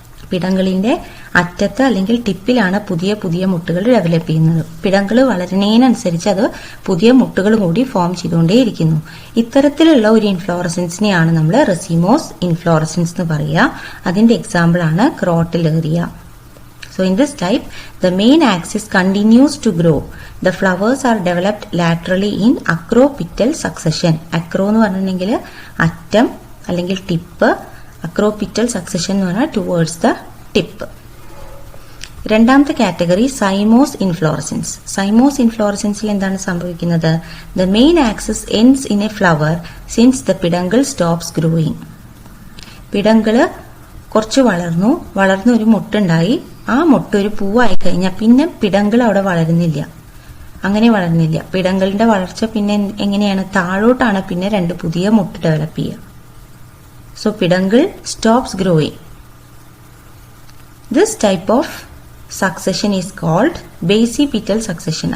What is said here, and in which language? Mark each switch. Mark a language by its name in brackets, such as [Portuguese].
[Malayalam] പിടങ്കളിന്റെ അറ്റത്ത് അല്ലെങ്കിൽ ടിപ്പിലാണ് പുതിയ പുതിയ മുട്ടുകൾ ഡെവലപ്പ് ചെയ്യുന്നത്. പിടങ്കൾ വളരുന്നതിനനുസരിച്ച് അത് പുതിയ മുട്ടുകൾ കൂടി ഫോം ചെയ്തുകൊണ്ടേയിരിക്കുന്നു. ഇത്തരത്തിലുള്ള ഒരു ഇൻഫ്ലോറസൻസിനെയാണ് നമ്മൾ റെസിമോസ് ഇൻഫ്ലോറസൻസ് എന്ന് പറയുക. അതിന്റെ എക്സാമ്പിൾ ആണ് ക്രോട്ടലേറിയ. [English] So in this type, the main axis continues to grow. The flowers are developed laterally in acropital succession. [Malayalam] Acro എന്ന് പറഞ്ഞിട്ടുണ്ടെങ്കിൽ അറ്റം അല്ലെങ്കിൽ ടിപ്പ്, acropital succession എന്ന് പറഞ്ഞാൽ [English] towards the tip. [Malayalam] രണ്ടാമത്തെ കാറ്റഗറി സൈമോസ് ഇൻഫ്ലോറസൻസ്. സൈമോസ് ഇൻഫ്ലോറസൻസിൽ എന്താണ് സംഭവിക്കുന്നത്? [English] The main axis ends in a flower since the peduncle stops growing. [Malayalam] പിടങ്കിള് കുറച്ച് വളർന്നു ഒരു മുട്ടുണ്ടായി. ആ മുട്ട് ഒരു പൂവായി കഴിഞ്ഞാൽ പിന്നെ പിടങ്കിൾ അവിടെ വളരുന്നില്ല. അങ്ങനെ വളരുന്നില്ല. പിടങ്കളിന്റെ വളർച്ച പിന്നെ എങ്ങനെയാണ്? താഴോട്ടാണ് പിന്നെ 2 പുതിയ മുട്ട് ഡെവലപ്പ് ചെയ്യുക. [English] So peduncle stops growing. This type of succession is called basipetal succession.